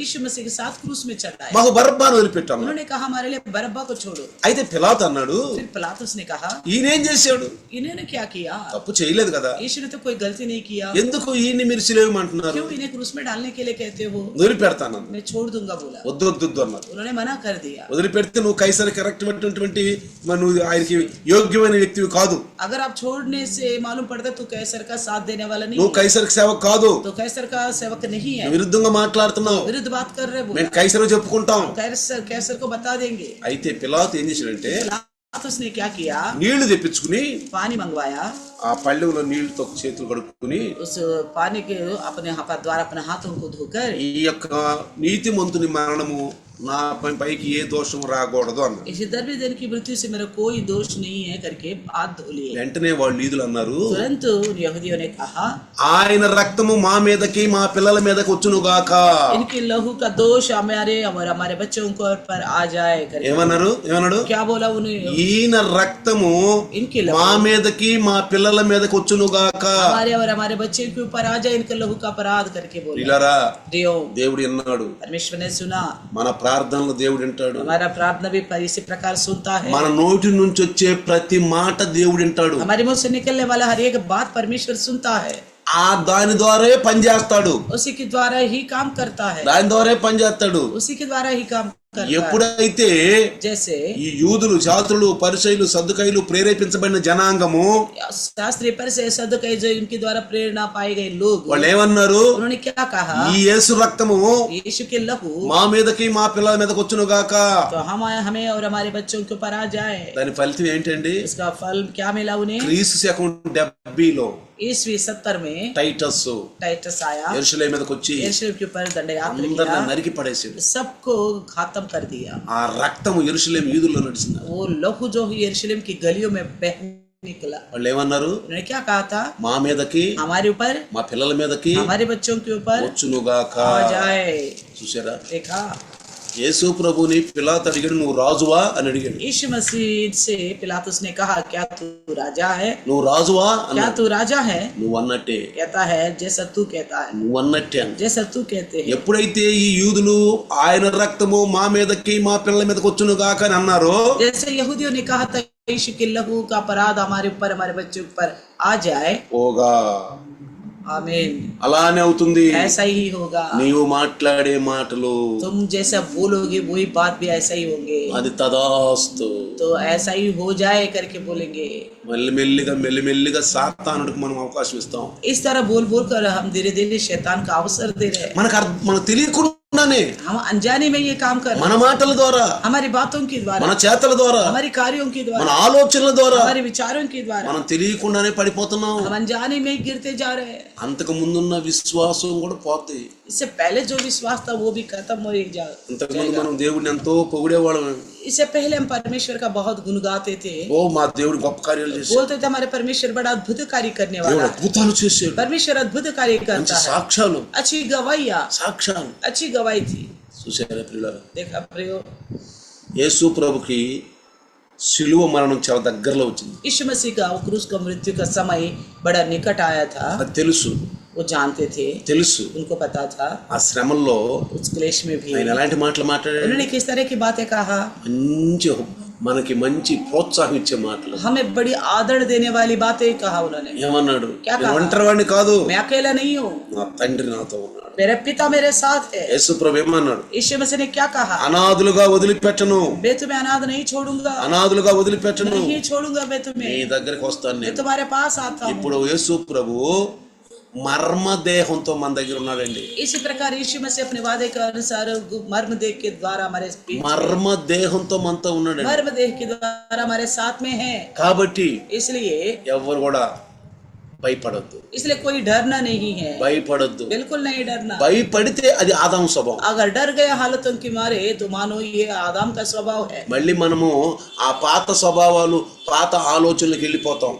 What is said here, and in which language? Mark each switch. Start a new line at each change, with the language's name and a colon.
Hindi: यीशु मसीह के साथ क्रूस में चढ़ाया।
Telugu: మాకు బరబ్బాను వదిలిపెట్టాను.
Hindi: उन्होंने कहा हमारे लिए बरअब्बा को छोड़ो।
Telugu: అయితే పిలాతు అన్నాడు,
Hindi: फिर पिलातुस ने कहा
Telugu: ఈయనేం చేశాడు?
Hindi: इन्होंने क्या किया?
Telugu: తప్పు చేయలేదు కదా,
Hindi: यीशु ने तो कोई गलती नहीं किया,
Telugu: ఎందుకు ఈయన్ని మీరు సిలువేయమంటున్నారు?
Hindi: क्यों इन्हें क्रूस में डालने के लिए कहते हो?
Telugu: వదిలిపెడతాను.
Hindi: मैं छोड़ दूंगा बोला।
Telugu: వద్దు అన్నారు.
Hindi: उन्होंने मना कर दिया।
Telugu: వదిలిపెడితే నువ్వు కైసర్ కరెక్ట్ అటువంటి నువ్వు ఆయనకి యోగ్యమైన వ్యక్తివి కాదు,
Hindi: अगर आप छोड़ने से मालूम पड़ता तो कैसर का साथ देने वाला नहीं,
Telugu: నువ్వు కైసర్ సేవకు కాదు,
Hindi: तो कैसर का सेवक नहीं है,
Telugu: నువ్వు విరుద్ధంగా మాట్లాడుతున్నావు,
Hindi: विरुद्ध बात कर रहे बोला।
Telugu: మేము కైసర్ చెప్పుకుంటాం.
Hindi: कैसर को बता देंगे।
Telugu: అయితే పిలాతు ఏం చేశాడంటే
Hindi: पिलातुस ने क्या किया?
Telugu: నీళ్లు తెప్పించుకుని
Hindi: पानी मंगवाया,
Telugu: ఆ పళ్ళెంలో నీళ్లతో చేతులు కడుక్కుని
Hindi: उस पानी के अपने द्वारा अपने हाथों को धोकर
Telugu: ఈ యొక్క నీతిమంతుని మరణము నా పైకి ఏ దోషం రాకూడదు అన్నారు.
Hindi: इसी दर्द की मृत्यु से मेरा कोई दोष नहीं है करके हाथ धो लिए।
Telugu: వెంటనే వాళ్ళు యూదులు అన్నారు,
Hindi: तुरंत उन यहूदियों ने कहा
Telugu: ఆయన రక్తము మా మీదకి మా పిల్లల మీదకి వచ్చునుగాక.
Hindi: इनके लहू का दोष हमारे और हमारे बच्चों को पर आ जाए करके।
Telugu: ఏమన్నాడు?
Hindi: क्या बोला उन्हें?
Telugu: ఈయన రక్తము
Hindi: इनके
Telugu: మా
Hindi: लहू
Telugu: మీదకి మా పిల్లల మీదకి వచ్చునుగాక.
Hindi: हमारे और हमारे बच्चे के ऊपर आ जाए, इनका लहू का अपराध करके बोला।
Telugu: పిల్లరా,
Hindi: दियो
Telugu: దేవుడు విన్నాడు.
Hindi: परमेश्वर ने सुना,
Telugu: మన ప్రార్థనలు దేవుడు వింటాడు.
Hindi: हमारा प्रार्थना भी इसी प्रकार सुनता है।
Telugu: మన నోటి నుంచి వచ్చే ప్రతి మాట దేవుడు వింటాడు.
Hindi: हमारे मुंह से निकलने वाला हर एक बात परमेश्वर सुनता है।
Telugu: దాని ద్వారా పనిచేస్తాడు,
Hindi: उसी के द्वारा ही काम करता है,
Telugu: దాని ద్వారా పనిచేస్తాడు.
Hindi: उसी के द्वारा ही काम करता है।
Telugu: ఎప్పుడైతే
Hindi: जैसे
Telugu: ఈ యూదులు, శాస్త్రులు, పరిసయ్యులు, సద్దుకయ్యులు ప్రేరేపించబడిన జనాంగము
Hindi: शास्त्री पर से सदुकई जो इनके द्वारा प्रेरणा पाए गए लोग,
Telugu: వాళ్ళు ఏమన్నారు?
Hindi: उन्होंने क्या कहा?
Telugu: ఈ యేసు రక్తము
Hindi: यीशु के लहू
Telugu: మా మీదకి మా పిల్లల మీదకి వచ్చును గాక.
Hindi: तो हमें और हमारे बच्चों के ऊपर आ जाए।
Telugu: దాని ఫలితం ఏంటండి?
Hindi: इसका फल क्या मिला उन्हें?
Telugu: క్రీస్తు శకం 70లో
Hindi: ईस्वी 70 में
Telugu: టైటస్
Hindi: आया,
Telugu: యెరూషలేము మీదకి వచ్చి
Hindi: यरूशलेम के ऊपर दंडयात्रा
Telugu: అందరిని
Hindi: किया,
Telugu: నరికి పడేసాడు.
Hindi: सबको खत्म कर दिया।
Telugu: ఆ రక్తము యెరూషలేము యూదుల్లో నడిచింది.
Hindi: वो लहू जो यरूशलेम की गलियों में बह निकला।
Telugu: వాళ్ళు ఏమన్నారు?
Hindi: उन्होंने क्या कहा था?
Telugu: మా మీదకి
Hindi: हमारे ऊपर,
Telugu: మా పిల్లల మీదకి
Hindi: हमारे बच्चों के ऊपर
Telugu: వచ్చునుగాక.
Hindi: आ जाए।
Telugu: చూసారా?
Hindi: देखा,
Telugu: యేసు ప్రభుని పిలాతు అడిగాడు, నువ్వు రాజువా అని అడిగాడు.
Hindi: यीशु मसीह से पिलातुस ने कहा, क्या तू राजा है?
Telugu: నువ్వు రాజువా
Hindi: क्या
Telugu: అన్నాడు.
Hindi: तू राजा है?
Telugu: నువ్వు అన్నట్టే,
Hindi: कहता है जैसा तू कहता है,
Telugu: నువ్వు అన్నట్టే అన్న.
Hindi: जैसा तू कहते हैं।
Telugu: ఎప్పుడైతే ఈ యూదులు ఆయన రక్తము మా మీదకి మా పిల్లల మీదకి వచ్చును గాక అని అన్నారో,
Hindi: जैसे यहूदियों ने कहा था यीशु के लहू का अपराध हमारे ऊपर, हमारे बच्चों पर आ जाए,
Telugu: ఓగా
Hindi: आमीन,
Telugu: అలానే అవుతుంది.
Hindi: ऐसा ही होगा।
Telugu: నీవు మాట్లాడే మాటలు
Hindi: तुम जैसा बोलोगे वही बात भी ऐसा ही होंगे,
Telugu: అది తదాస్తు.
Hindi: तो ऐसा ही हो जाए करके बोलेंगे।
Telugu: మెల్లిమెల్లిగా సాతానుడికి మనం అవకాశం ఇస్తాం.
Hindi: इस तरह बोल बोल कर हम धीरे धीरे शैतान का अवसर दे रहे हैं।
Telugu: మనకు తెలియకుండానే
Hindi: हम अनजाने में ये काम कर रहे
Telugu: మన
Hindi: हैं,
Telugu: మాటల ద్వారా,
Hindi: हमारी बातों के द्वारा,
Telugu: మన చేతల ద్వారా,
Hindi: हमारी कार्यों के
Telugu: మన
Hindi: द्वारा,
Telugu: ఆలోచనల ద్వారా
Hindi: हमारे विचारों के द्वारा
Telugu: మనం తెలియకుండానే పడిపోతున్నాం.
Hindi: हम अनजाने में ही गिरते जा रहे हैं।
Telugu: అంతకు ముందున్న విశ్వాసం కూడా పోతాయి.
Hindi: इससे पहले जो विश्वास था वो भी खत्म हो ही
Telugu: ఇంతకుముందు
Hindi: जाएगा।
Telugu: మనం దేవుడిని ఎంతో పొగిడేవాళ్ళం.
Hindi: इससे पहले हम परमेश्वर का बहुत गुण गाते थे,
Telugu: ఓ మా దేవుడు గొప్ప కార్యాలు చేశాడు,
Hindi: बोलते थे हमारे परमेश्वर बड़ा अद्भुत कार्य करने
Telugu: దేవుడు
Hindi: वाला है,
Telugu: అద్భుతాలు చేశాడు,
Hindi: परमेश्वर अद्भुत कार्य
Telugu: మంచి
Hindi: करता है।
Telugu: సాక్ష్యాలు
Hindi: अच्छी गवाहियाँ,
Telugu: సాక్ష్యాలు
Hindi: अच्छी गवाही थी।
Telugu: చూశారా పిల్లలు?
Hindi: देखा प्रियो,
Telugu: యేసు ప్రభుకి శిలువ మరణం చాలా దగ్గరలో వచ్చింది.
Hindi: यीशु मसीह का क्रूस का मृत्यु का समय बड़ा निकट आया था।
Telugu: అది తెలుసు,
Hindi: वो जानते थे,
Telugu: తెలుసు.
Hindi: उनको पता था।
Telugu: ఆ శ్రమల్లో
Hindi: उस क्लेश में भी
Telugu: ఆయన ఎలాంటి మాటలు మాట్లాడాడు?
Hindi: उन्होंने किस तरह की बातें कहा?
Telugu: మనకి మంచి ప్రోత్సాహం ఇచ్చే మాటలు.
Hindi: हमें बड़ी आदर देने वाली बातें कहा उन्होंने।
Telugu: ఏమన్నాడు?
Hindi: क्या
Telugu: నేను
Hindi: कहा?
Telugu: ఒంటరివాడిని కాదు,
Hindi: मैं अकेला नहीं हूँ,
Telugu: నా తండ్రి నాతో ఉన్నాడు.
Hindi: मेरा पिता मेरे साथ है।
Telugu: యేసు ప్రభు ఏమన్నాడు?
Hindi: यीशु मसीह ने क्या कहा?
Telugu: అనాథులుగా వదిలిపెట్టను,
Hindi: मैं तुम्हें अनाथ नहीं छोड़ूंगा,
Telugu: అనాథులుగా వదిలిపెట్టను,
Hindi: नहीं छोड़ूंगा मैं
Telugu: నీ
Hindi: तुम्हें,
Telugu: దగ్గరికి వస్తాను
Hindi: मैं
Telugu: నేను.
Hindi: तुम्हारे पास आता हूँ।
Telugu: ఇప్పుడు యేసు ప్రభు మర్మదేహంతో మన దగ్గర ఉన్నాడండి.
Hindi: इसी प्रकार यीशु मसीह अपने वादे के अनुसार मर्म देह के द्वारा हमारे बीच,
Telugu: మర్మదేహంతో మనతో ఉన్నాడండి.
Hindi: मर्म देह के द्वारा हमारे साथ में है।
Telugu: కాబట్టి
Hindi: इसलिए
Telugu: ఎవరు కూడా భయపడొద్దు,
Hindi: कोई डरना नहीं है,
Telugu: భయపడొద్దు.
Hindi: बिल्कुल नहीं डरना।
Telugu: భయపడితే అది ఆదాము స్వభావం.
Hindi: अगर डर गया हालतों के मारे तो मानो ये आदम का स्वभाव है।
Telugu: మళ్ళీ మనము ఆ పాత స్వభావాలు, పాత ఆలోచనలకు వెళ్ళిపోతాం.